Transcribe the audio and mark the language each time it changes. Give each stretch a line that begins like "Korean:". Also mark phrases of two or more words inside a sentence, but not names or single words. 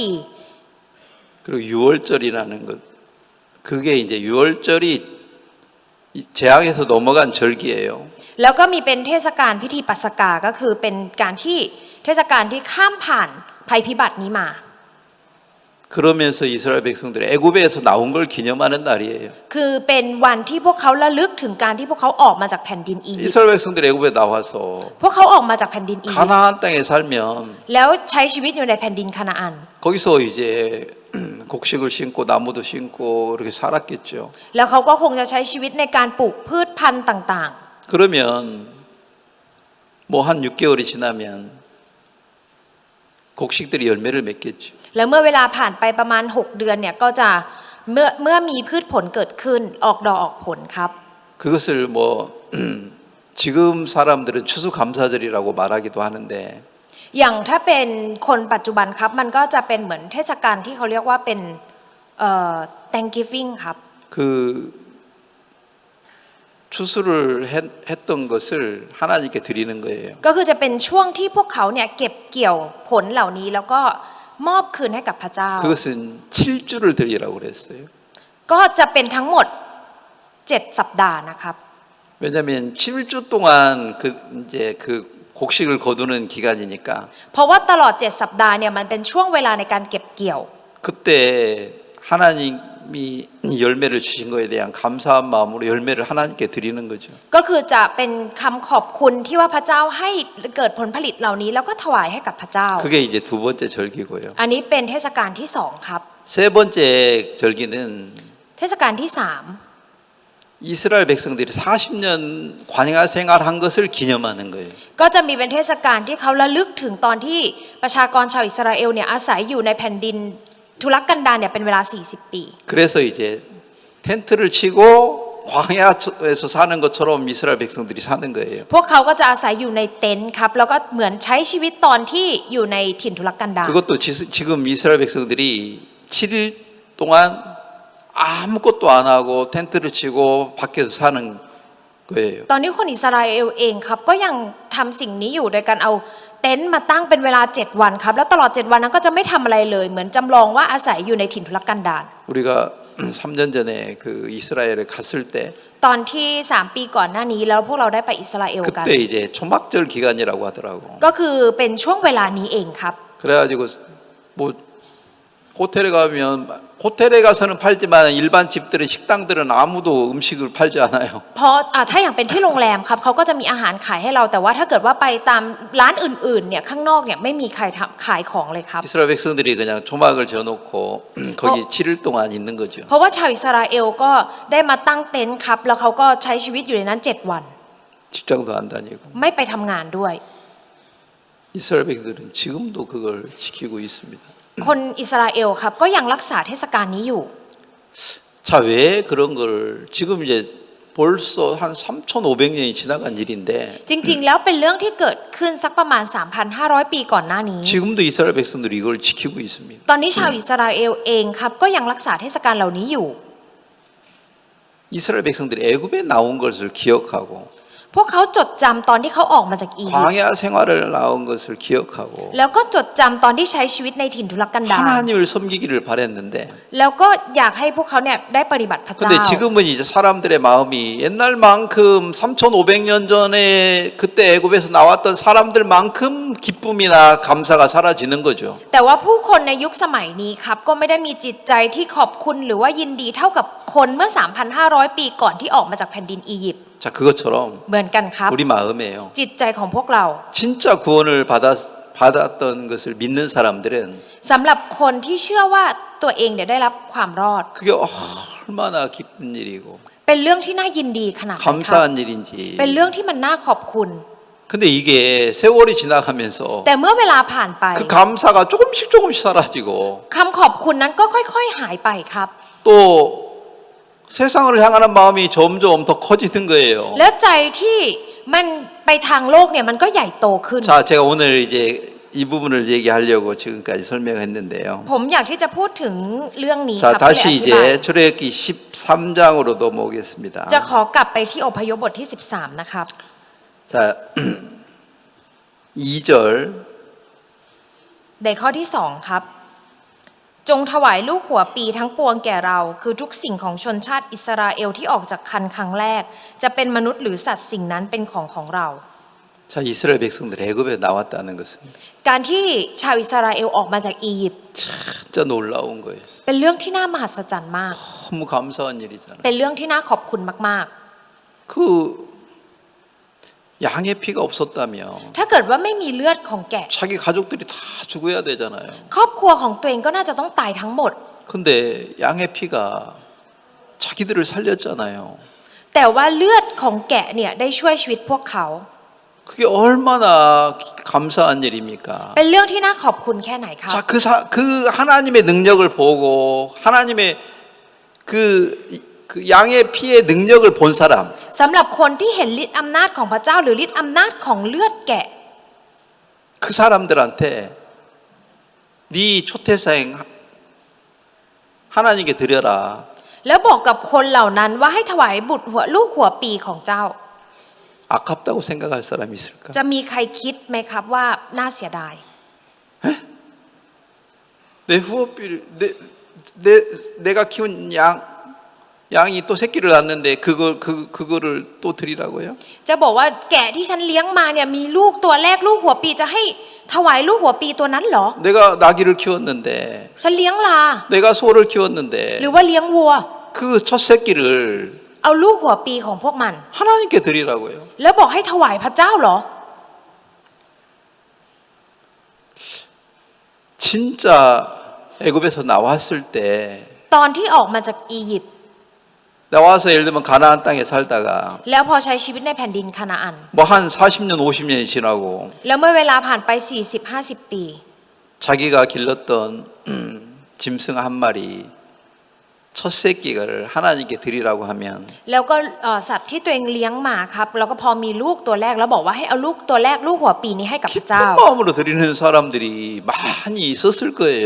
Korean: 그리고 6월절이라는 것 그게 이제 6월절이 재앙에서 넘어간 절기예요.
Thai: แล้วก็มีเป็นเทศกาลพิธีปัสกาก็คือเป็นการที่เทศกาลที่ข้ามผ่านภัยพิบัตินี้มา
Korean: 그러면서 이스라엘 백성들이 애굽에서 나온 걸 기념하는 날이에요.
Thai: คือเป็นวันที่พวกเขาระลึกถึงการที่พวกเขาออกมาจากแผ่นดินอียิปต์
Korean: 이스라엘 백성들이 애굽에 나와서
Thai: พวกเขาออกมาจากแผ่นดินอียิปต์
Korean: 가나안 땅에 살면
Thai: แล้วใช้ชีวิตอยู่ในแผ่นดินคานาอัน
Korean: 거기서 이제 곡식을 심고 나무도 심고 이렇게 살았겠죠.
Thai: แล้วเขาก็คงจะใช้ชีวิตในการปลูกพืชพันธุ์ต่าง
Korean: 그러면 뭐 한 6개월이 지나면 곡식들이 열매를 맺겠죠.
Thai: ๆแล้วเมื่อเวลาผ่านไปประมาณ6เดือนเนี่ยก็จะเมื่อมีพืชผลเกิดขึ้นออกดอกออกผลครับ
Korean: 그것을 뭐 지금 사람들은 추수감사절이라고 말하기도 하는데
Thai: อย่างถ้าเป็นคนปัจจุบันครับมันก็จะเป็นเหมือนเทศกาลที่เขาเรียกว่าเป็นThanksgiving ครับ
Korean: 그 추수를 했던 것을 하나님께 드리는 거예요.
Thai: ก็คือจะเป็นช่วงที่พวกเขาเนี่ยเก็บเกี่ยวผลเหล่านี้แล้วก็มอบคืนให้กับพระเจ้า
Korean: 그것은 7주를 드리라고 그랬어요.
Thai: ก็จะเป็นทั้งหมด7สัปดาห์นะครับ
Korean: 왜냐하면 7주 동안 그 이제 그 곡식을 거두는 기간이니까
Thai: เพราะว่าตลอด7สัปดาห์เนี่ยมันเป็นช่วงเวลาในการเก็บเกี่ยว
Korean: 그때 하나님이 열매를 주신 거에 대한 감사한 마음으로 열매를 하나님께 드리는 거죠.
Thai: ก็คือจะเป็นคำขอบคุณที่ว่าพระเจ้าให้เกิดผลผลิตเหล่านี้แล้วก็ถวายให้กับพระเจ้า
Korean: 그게 이제 두 번째 절기고요.
Thai: อันนี้เป็นเทศกาลที่2ครับ
Korean: 세 번째 절기는
Thai: เทศกาลที่3
Korean: 이스라엘 백성들이 40년 광야 생활한 것을 기념하는 거예요.
Thai: ก็จะมีเป็นเทศกาลที่เขาระลึกถึงตอนที่ประชากรชาวอิสราเอลเนี่ยอาศัยอยู่ในแผ่นดินทุรกันดารเนี่ยเป็นเวลา40ปี
Korean: 그래서 이제 텐트를 치고 광야에서 사는 것처럼 이스라엘 백성들이 사는 거예요.
Thai: พวกเขาก็จะอาศัยอยู่ในเต็นท์ครับแล้วก็เหมือนใช้ชีวิตตอนที่อยู่ในถิ่นทุรกันดาร
Korean: 그것도 지금 이스라엘 백성들이 7일 동안 아무것도 안 하고 텐트를 치고 밖에서 사는 거예요.
Thai: ตอนนี้คนอิสราเอลเองครับก็ยังทำสิ่งนี้อยู่โดยการเอาเต็นท์มาตั้งเป็นเวลา7วันครับแล้วตลอด7วันนั้นก็จะไม่ทำอะไรเลยเหมือนจำลองว่าอาศัยอยู่ในถิ่นทุรกันดาร
Korean: 우리가 3년 전에 그 이스라엘에 갔을 때
Thai: ตอนที่3ปีก่อนหน้านี้แล้วพวกเราได้ไปอิสราเอลกัน
Korean: 그때 이제 초막절 기간이라고 하더라고.
Thai: ก็คือเป็นช่วงเวลานี้เองครับ
Korean: 그래가지고 뭐 호텔에 가면 호텔에 가서는 팔지만 일반 집들의 식당들은 아무도 음식을 팔지 않아요.
Thai: เพราะถ้าอย่างเป็นที่โรงแรมครับเขาก็จะมีอาหารขายให้เราแต่ว่าถ้าเกิดว่าไปตามร้านอื่นๆเนี่ยข้างนอกเนี่ยไม่มีใครขายของเลยครับ
Korean: 이스라엘 백성들이 그냥 초막을 지어놓고 거기 7일 동안 있는 거죠.
Thai: เพราะว่าชาวอิสราเอลก็ได้มาตั้งเต็นท์ครับแล้วเขาก็ใช้ชีวิตอยู่ในนั้น7วัน
Korean: 직장도 안 다니고.
Thai: ไม่ไปทำงานด้วย
Korean: 이스라엘 백성들은 지금도 그걸 지키고 있습니다.
Thai: คนอิสราเอลครับก็ยังรักษาเทศกาลนี้อยู่
Korean: 자, 왜 그런 걸 지금 이제 벌써 한 3,500년이 지나간 일인데
Thai: จริงๆแล้วเป็นเรื่องที่เกิดขึ้นสักประมาณ 3,500 ปีก่อนหน้านี้
Korean: 지금도 이스라엘 백성들이 이걸 지키고 있습니다.
Thai: ตอนนี้ชาวอิสราเอลเองครับก็ยังรักษาเทศกาลเหล่านี้อยู่
Korean: 이스라엘 백성들이 애굽에 나온 것을 기억하고
Thai: พวกเขาจดจำตอนที่เขาออกมาจากอียิปต์
Korean: 광야 생활을 나온 것을 기억하고
Thai: แล้วก็จดจำตอนที่ใช้ชีวิตในถิ่นทุรกันดาร
Korean: 하나님을 섬기기를 바랬는데
Thai: แล้วก็อยากให้พวกเขาเนี่ยได้ปฏิบัติพระเจ้า
Korean: 근데 지금은 이제 사람들의 마음이 옛날만큼 3,500년 전에 그때 애굽에서 나왔던 사람들만큼 기쁨이나 감사가 사라지는 거죠.
Thai: แต่ว่าผู้คนในยุคสมัยนี้ครับก็ไม่ได้มีจิตใจที่ขอบคุณหรือว่ายินดีเท่ากับคนเมื่อ 3,500 ปีก่อนที่ออกมาจากแผ่นดินอียิปต์
Korean: 자, 그것처럼
Thai: เหมือนกันครับ
Korean: 우리 마음에요.
Thai: จิตใจของพวกเรา
Korean: 진짜 구원을 받았던 것을 믿는 사람들은
Thai: สำหรับคนที่เชื่อว่าตัวเองเนี่ยได้รับความรอด
Korean: 그게 얼마나 기쁜 일이고
Thai: เป็นเรื่องที่น่ายินดีขนาดไหนครับ
Korean: 감사한 일인지.
Thai: เป็นเรื่องที่มันน่าขอบคุณ
Korean: 근데 이게 세월이 지나가면서
Thai: แต่เมื่อเวลาผ่านไป
Korean: 그 감사가 조금씩 사라지고
Thai: คำขอบคุณนั้นก็ค่อยๆหายไปครับ
Korean: 또 세상을 향하는 마음이 점점 더 커지는 거예요.
Thai: แล้วใจที่มันไปทางโลกเนี่ยมันก็ใหญ่โตขึ้น
Korean: 자, 제가 오늘 이제 이 부분을 얘기하려고 지금까지 설명했는데요.
Thai: ผมอยากที่จะพูดถึงเรื่องนี้ค
Korean: 자,
Thai: รับที่อ
Korean: 다시
Thai: ธิบาย
Korean: 이제 출애굽기 13장으로 넘어오겠습니다.
Thai: จะขอกลับไปที่อพยพบทที่ 13 นะครับ
Korean: 자, 2절
Thai: ในข้อที่ 2 ครับ จงถวายลูกหัวปีทั้งปวงแก่เรา คือทุกสิ่งของชนชาติอิสราเอลที่ออกจากคันครั้งแรก จะเป็นมนุษย์หรือสัตว์สิ่งนั้นเป็นของเรา
Korean: 자, 이스라엘 백성들 애굽에 나왔다는 것은
Thai: การที่ชาวอิสราเอลออกมาจากอียิปต์
Korean: 진짜 놀라운 거예요.
Thai: เป็นเรื่องที่น่ามหัศจรรย์มาก
Korean: 너무 감사한 일이잖아요.
Thai: เป็นเรื่องที่น่าขอบคุณมาก
Korean: 그 양의 피가 없었다면
Thai: ๆ ถ้าเกิดว่าไม่มีเลือดของแกะ
Korean: 자기 가족들이 다 죽어야 되잖아요.
Thai: ครอบครัวของตัวเองก็น่าจะต้องตายทั้งหมด
Korean: 근데 양의 피가 자기들을 살렸잖아요.
Thai: แต่ว่าเลือดของแกะเนี่ยได้ช่วยชีวิตพวกเขา
Korean: 그게 얼마나 감사한 일입니까?
Thai: เป็นเรื่องที่น่าขอบคุณแค่ไหนครับ
Korean: 자, 그 하나님의 능력을 보고 하나님의 그 양의 피의 능력을 본 사람,
Thai: สำหรับคนที่เห็นฤทธิ์อำนาจของพระเจ้าหรือฤทธิ์อำนาจของเลือดแกะ
Korean: 그 사람들한테 네 초태생 하나님께 드려라.
Thai: แล้วบอกกับคนเหล่านั้นว่าให้ถวายบุตรลูกหัวปีของเจ้า
Korean: 아깝다고 생각할 사람이 있을까?
Thai: จะมีใครคิดไหมครับว่าน่าเสียดาย
Korean: 내 후어비를 내가 키운 양이 또 새끼를 낳는데 그거를 또 드리라고요?
Thai: จะบอกว่าแกะที่ฉันเลี้ยงมาเนี่ยมีลูกตัวแรกลูกหัวปีจะให้ถวายลูกหัวปีตัวนั้นเหรอ
Korean: 내가 나귀를 키웠는데
Thai: ฉันเลี้ยงลา
Korean: 내가 소를 키웠는데
Thai: หรือว่าเลี้ยงวัว
Korean: 그 첫 새끼를
Thai: เอาลูกหัวปีของพวกมัน
Korean: 하나님께 드리라고요.
Thai: แล้วบอกให้ถวายพระเจ้าเหรอ
Korean: 진짜 애굽에서 나왔을 때
Thai: ตอนที่ออกมาจากอียิปต์
Korean: 나와서 예를 들면 가나안 땅에 살다가
Thai: แล้วพอใช้ชีวิตในแผ่นดินคานาอัน
Korean: 뭐 한 40년 50년이 지나고
Thai: แล้วเมื่อเวลาผ่านไป 40-50 ปี
Korean: 자기가 길렀던 짐승 한 마리 첫 새끼를 하나님께 드리라고 하면
Thai: แล้วก็สัตว์ที่ตัวเองเลี้ยงมาครับแล้วก็พอมีลูกตัวแรกแล้วบอกว่าให้เอาลูกตัวแรกลูกหัวปีนี้ให้กับพระ
Korean: 기쁜
Thai: เจ้า
Korean: 마음으로 드리는 사람들이 많이 있었을 거예요.